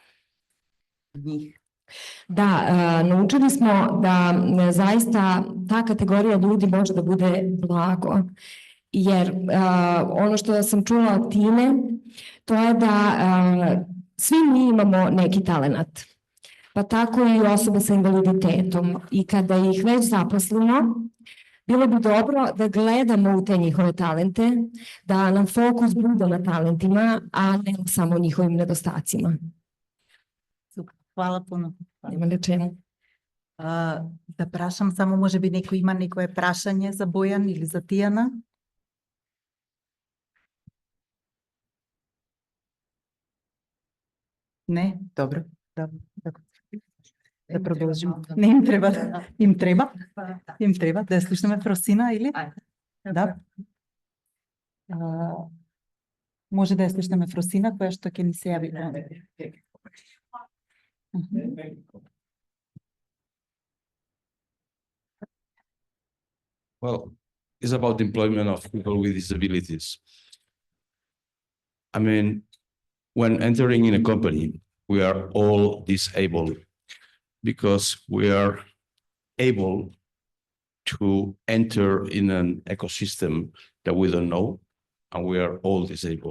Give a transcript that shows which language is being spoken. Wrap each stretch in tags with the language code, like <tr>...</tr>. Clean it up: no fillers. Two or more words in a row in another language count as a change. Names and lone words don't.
<sr>Da, naučili smo da zaista ta kategorija ljudi može da bude blago, jer ono što sam čula od Tine, to je da svi mi imamo neki talenat, pa tako i osobe sa invaliditetom, i kada ih već zaposlimo, bilo bi dobro da gledamo u te njihove talente, da nam fokus bude na talentima, a ne samo njihovim nedostacima. Hvala puno. Nema rečeno.</sr> <mk>Запрашам само, може би некој има некое прашање за Бојан или за Тијана? Не? Добро. Да продолжим. Не им треба. Им треба? Им треба. Да ја слушнеме Фросина или? Да. Може да ја слушнеме Фросина, која што ќе ни се јави.</mk> <en>Well, it's about the employment of people with disabilities. I mean, when entering in a company, we are all disabled because we are able to enter in an ecosystem that we don't know, and we are all disabled.</en>